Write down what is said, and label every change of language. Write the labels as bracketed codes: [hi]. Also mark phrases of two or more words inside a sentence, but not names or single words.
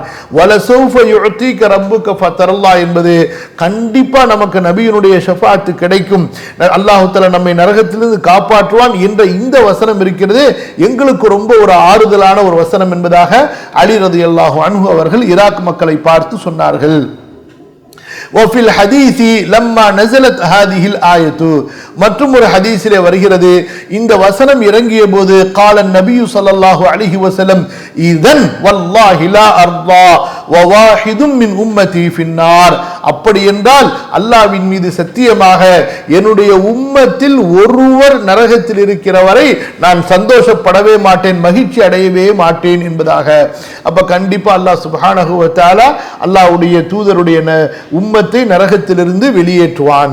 [ar] ولسوف يعطيك ربك فترضى [ta] என்பது கண்டிப்பா நமக்கு நபியினுடைய ஷஃபாஅத் கிடைக்கும், [ar] الله تعالى [ta] நம்மை நரகத்திலிருந்து காப்பாற்றுவான் என்ற இந்த வசனம் இருக்கிறது எங்களுக்கு ரொம்ப ஒரு ஆறுதலான ஒரு வசனம் என்பதாக அலி [ar] رضي الله عنه [ta] அவர்கள் ஈராக் மக்களை பார்த்து சொன்னார்கள். [ar] وفي الحديث لما نزلت هذه الآية, [ta] மற்றும் ஒரு ஹதீஸிலே வருகிறது, இந்த வசனம் இறங்கிய போது [ar] قال النبي صلى الله عليه وسلم إذن والله لا أرضى وواحد من أمتي في النار. [ta] அப்படி என்றால் அல்லாஹ்வின் மீது சத்தியமாக என்னுடைய உம்மத்தில் ஒருவர் நரகத்தில் இருக்கிற வரை நான் சந்தோஷப்படவே மாட்டேன், மகிழ்ச்சி அடையவே மாட்டேன் என்பதாக. அப்ப கண்டிப்பா [ar] الله سبحانه وتعالى [ta] அல்லாஹ்வுடைய தூதருடைய உம்மத்தை நரகத்திலிருந்து வெளியேற்றுவான்.